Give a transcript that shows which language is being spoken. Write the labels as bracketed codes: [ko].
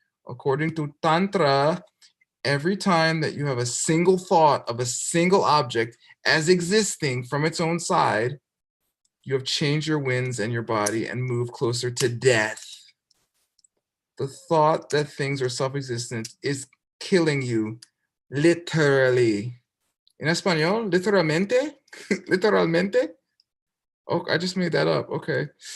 [en] According to Tantra, every time that you have a single thought of a single object as existing from its own side, you have changed your winds and your body and moved closer to death. The thought that things are self-existent is killing you, literally. [es] En español, literalmente? Literalmente? [en] Oh, I just made that up, okay.